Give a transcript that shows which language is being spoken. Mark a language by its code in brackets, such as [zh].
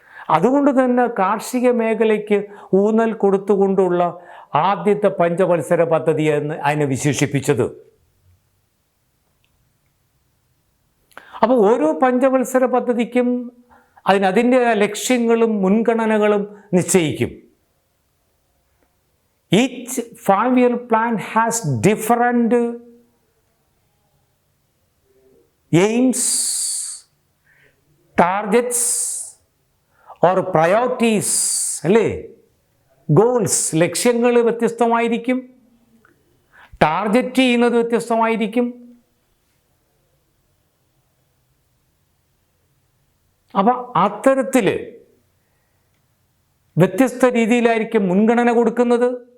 [ml] അതുകൊണ്ട് തന്നെ കാർഷിക മേഖലയ്ക്ക് ഊന്നൽ കൊടുത്തുകൊണ്ടുള്ള ആദ്യത്തെ പഞ്ചവത്സര പദ്ധതി എന്ന് അതിനെ വിശേഷിപ്പിച്ചത്. അപ്പോൾ ഓരോ പഞ്ചവത്സര പദ്ധതിക്കും അതിൻ്റെ ലക്ഷ്യങ്ങളും മുൻഗണനകളും നിശ്ചയിക്കും. [en] Each 5-year plan has different aims, targets or priorities, അല്ലേ? [ml] ഗോൾസ്, ലക്ഷ്യങ്ങൾ വ്യത്യസ്തമായിരിക്കും, ടാർഗറ്റ് ചെയ്യുന്നത് വ്യത്യസ്തമായിരിക്കും. അപ്പം അത്തരത്തിൽ വ്യത്യസ്ത രീതിയിലായിരിക്കും മുൻഗണന കൊടുക്കുന്നത്.